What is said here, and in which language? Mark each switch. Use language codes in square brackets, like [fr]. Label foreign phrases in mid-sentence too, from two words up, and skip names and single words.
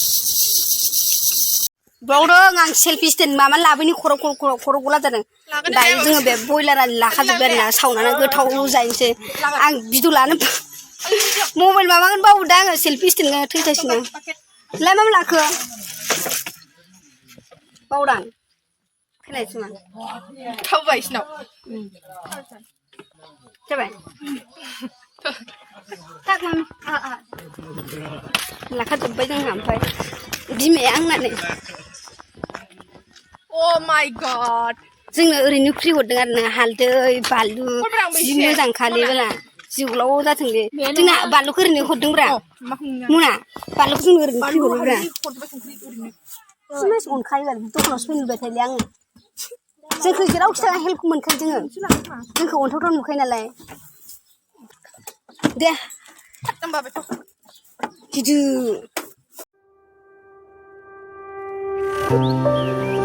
[brx] बावदों आं सेलफि स्टेन्ड माबा लाबोनि खर' गला जादों दायो जोङो बे बयलारा लाखाजोब्बाय आरोना सावनानै गोथाव जाहैनोसै आं भिडिअ लानो मबाइल माबागोन बावदों आङो सेलफि स्टेन्ड थैथासिनो लाय मा लाखो बावदां खोनायासै मा थावबाय सिनाव जाबाय tak mami लाखाजोब्बाय जोंहा ओमफ्राय बिमाया आंनानै [en] oh my god [brx] जोंनो ओरैनो फ्रि हरदों आरोना हालदै बानलु जि मोजां खालिबोला जिउलाव जाथोंलै जोंना बानलुखौ ओरैनो हरदोंब्रा मुना बानलुखौ जोंनो ओरैनो फ्रि हरदोंब्रा सिमास अनखायो आरो दखानावसो फैबाय थायोलै आङो जोंखौ जेरावखि थाङा हेल्प मोनखायो जोंखौ अनथावथाव नुखायो नालाय दे गिदिर